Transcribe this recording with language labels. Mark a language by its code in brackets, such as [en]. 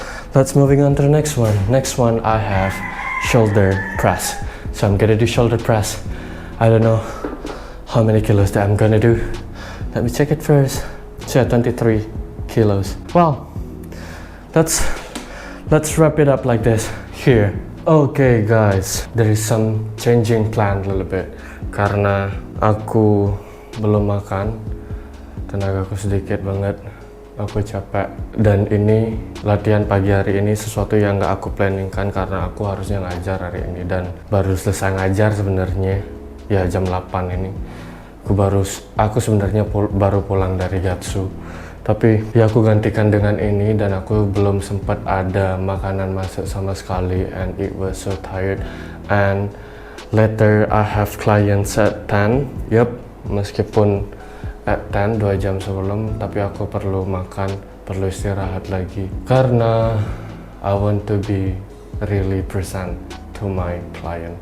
[en] Let's moving on to the next one. Next one I have shoulder press. So I'm gonna do shoulder press. I don't know how many kilos that I'm gonna do. Let me check it first. So yeah, 23 kilos. Well, let's wrap it up like this here. Okay guys, there is some changing plan a little bit [id] karena aku belum makan, tenagaku sedikit banget, aku capek, dan ini latihan pagi hari ini sesuatu yang gak aku planningkan karena aku harusnya ngajar hari ini dan baru selesai ngajar sebenarnya ya jam 8 ini. Aku sebenarnya baru pulang dari Gatsu, tapi ya aku gantikan dengan ini, dan aku belum sempat ada makanan masuk sama sekali, [en] and it was so tired. And later I have clients at 10. [id] Yup, meskipun at 10 2 jam sebelum, tapi aku perlu makan, perlu istirahat lagi karena [en] I want to be really present to my client.